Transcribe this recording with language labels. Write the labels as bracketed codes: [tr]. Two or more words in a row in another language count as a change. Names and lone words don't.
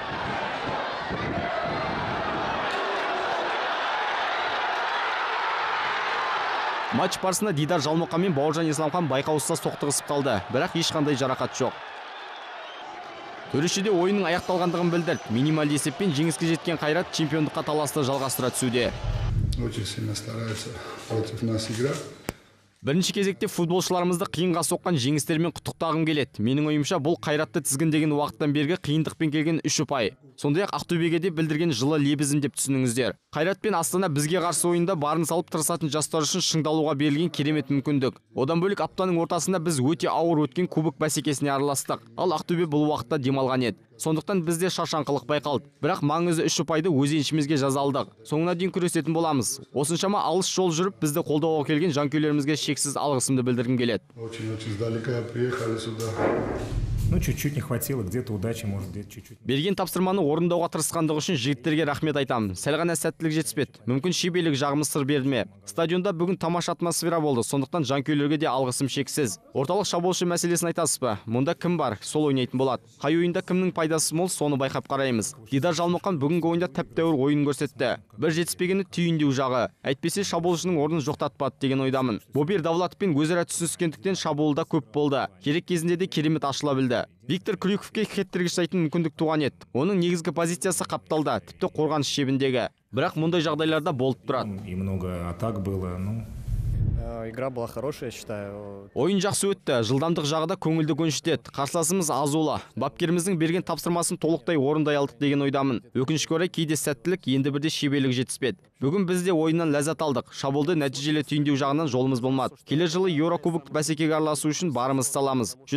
[kk] Матч барысында Дидар Жалмұқан мен Бауыржан Исламхан байқаусыз соқтығысып қалды, бірақ ешқандай жарақат жоқ. Төрешіде ойынның аяқталғандығын білдірді. Минималды есеппен жеңіске жеткен Қайрат чемпиондыққа таласты жалғастыра түсуде. [ru] Очень сильно стараются против нас играть. [kk] Бірінші кезекте футболшыларымызды қиынға соққан жеңістермен құттықтағым келеді. Менің ойымша бұл Қайратты тізгіндеген уақыттан бергі қиындықпен келген 3 ұпай. Сондай-ақ Ақтөбеге де білдірген жылы лебізім деп түсініңіздер. Қайрат пен Астана бізге қарсы ойында барын салып тырысатын жастар үшін шыңдалуға берілген керемет мүмкіндік. Одан бөлек аптаның ортасында біз өте ауыр өткен кубок бәсекесіне араластық. Ал Ақтөбе бұл уақытта демалған еді. Сондықтан бізде шаршаңқылық байқалды. Бірақ маңызды 3 ұпайды өз еншімізге жаза алдық. Соңына дейін күресетін боламыз. Осыншама алыс жол жүріп бізді қолдауға келген жанкүйерлерімізге шексіз алғысымды білдіргім келеді. [ru] Очень издалека приехали сюда. Ну, чуть-чуть не хватило, где-то удачи, может, где-то чуть-чуть. [kk] Берген тапсырманы орындауға тырысқандығы үшін жігіттерге рахмет айтамын. Сәл ғана сәттілік жетіспеді. Мүмкін шеберлік жағымыз сыр берді ме? Стадионда бүгін тамаша атмосфера болды. Сондықтан жанкүйерлерге де алғысым шексіз. Орталық шабуылшы мәселесін айтасыз ба? Мұнда кім бар? Сол ойнайтын болады. Қай ойында кімнің пайдасы мол, соны байқап қараймыз. Дидар Жалмұқан бүгінгі ойында тәп-тәуір ойын көрсетті. Бір жетіспегені түйіндеу жағы. Әйтпесе шабуылшының орнын жоқтатпады деген ойдамын. Бобер Давлатовпен өзара түсініскендіктен шабуылда көп болды. Керек кезінде де керемет ашыла білді. Виктор Крюковке хет-трик жасайтын мүмкіндік туған еді. Оның негізгі позициясы қапталда, тіпті қорғаныс шебіндегі. Бірақ мұндай жағдайларда болып тұрады. [ru] И много атак было, ну. Игра была хорошая, я считаю. [kk] Ойын жақсы өтті, жылдамдық жағыда көңілді көншітеді. Қарсыласымыз Азула. Бапкеріміздің берген тапсырмасын толықтай орындай алдық деген ойдамын. Өкінішке орай кейде сәттілік, енді бірде шеберлік жетіспеді. Бүгін біз де ойыннан ләззат алдық. Шабуылды нәтижелі түйіндеу жағынан жолымыз болмады. Келер жылы Еурокубок бәсекеге араласу үшін барымыз саламыз.